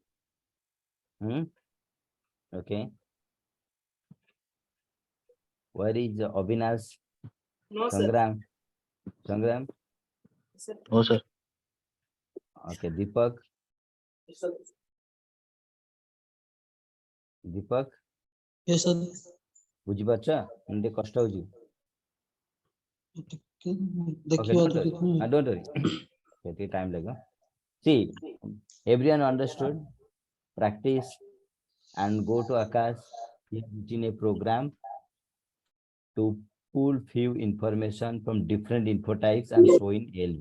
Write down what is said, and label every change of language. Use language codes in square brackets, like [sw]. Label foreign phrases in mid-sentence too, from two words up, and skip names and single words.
[en] Okay. Where is Avinash? No, sir. Sangram? Sangram? Sir. No, sir. Okay, Deepak? Sir. Deepak? Yes, sir. [or] ବୁଝିପାରୁଛ ଏମିତି କଷ୍ଟ ହଉଛି? Okay, ଦେଖିବା [en] don't worry. Don't worry. Okay, time ଲାଗିବ. See, everyone understood. Practice and go to Akash. He has written a program to pull few information from different info types and show in ALB.